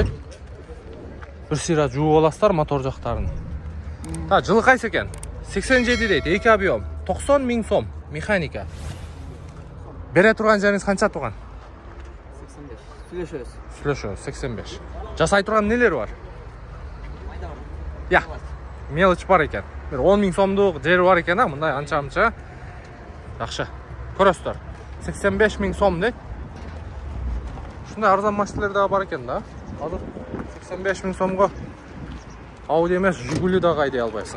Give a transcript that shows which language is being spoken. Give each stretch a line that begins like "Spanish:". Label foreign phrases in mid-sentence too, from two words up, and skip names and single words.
Kyrgyz: Бир сыйра жууп аласыздар мотор жактарын. Жылы кайсы экен? 87 дейт, 2 объем, 90 000 сом, механика. Бере турган жериңиз канча туган? 85. Сүйлөшөбүз, 85. Жасай турган нелер бар? Я, мелочь бар экен. Бир 10 000 сомдук жери бар экен, мындай анча-мынча. Жакшы. Көрөсүздөр. 85 000 сом дейт. Ушундай арзан машиналар да бар экен да. Азыр 85 000 сомго Audi эмес, Жигули да кайдай албайсың.